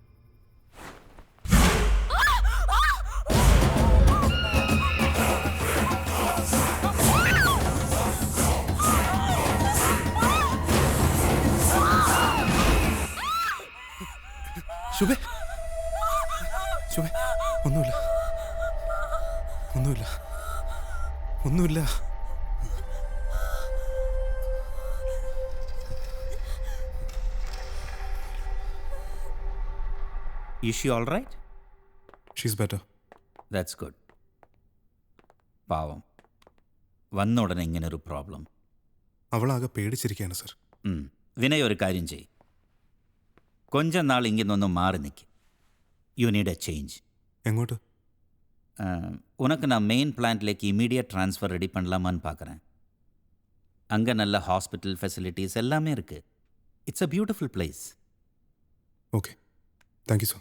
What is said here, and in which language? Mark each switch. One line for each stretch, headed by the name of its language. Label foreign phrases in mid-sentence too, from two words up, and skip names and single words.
Malayalam: ശുഭേ, ശുഭേ, ഒന്നുമില്ല, ഒന്നുമില്ല, ഒന്നുമില്ല.
English: Is she all right? She's better. That's good.
Malayalam: പാവം വന്ന ഉടനെ ഇങ്ങനൊരു പ്രോബ്ലം. അവളാകെ പേടിച്ചിരിക്കുകയാണ് സർ. വിനയ് ഒരു കാര്യം ചെയ്യും, கொஞ்ச നാൾ ഇങ്ങനൊന്ന് മാറി നിൽക്കും.
English: You need a change.
Malayalam: എങ്ങോട്ട്?
Tamil: உனக்கு நான்
English: main plantலேக்கு immediate transfer
Tamil: ரெடி பண்ணலாமான்னு பார்க்குறேன். அங்கே நல்ல
English: hospital facilities
Tamil: எல்லாமே இருக்குது.
English: It's a beautiful place. Okay, thank you sir.